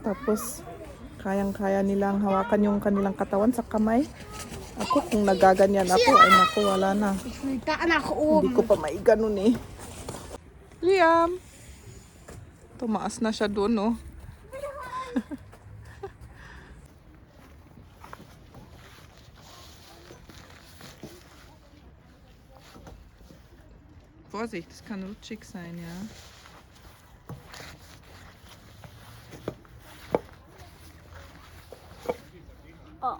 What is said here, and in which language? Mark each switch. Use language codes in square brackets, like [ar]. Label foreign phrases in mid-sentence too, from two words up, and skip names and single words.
[tl] Tapos, kayang-kaya nilang hawakan yung kanilang katawan sa kamay. Ako, kung nagaganyan ako, ay naku, wala na. [de] Ich will da nach [tl] Hindi [de] oben. [tl] ko pa maiganon eh. Liam! Tumaas na siya doon, no? [de] Vorsicht, das kann rutschig sein, ja. Oh.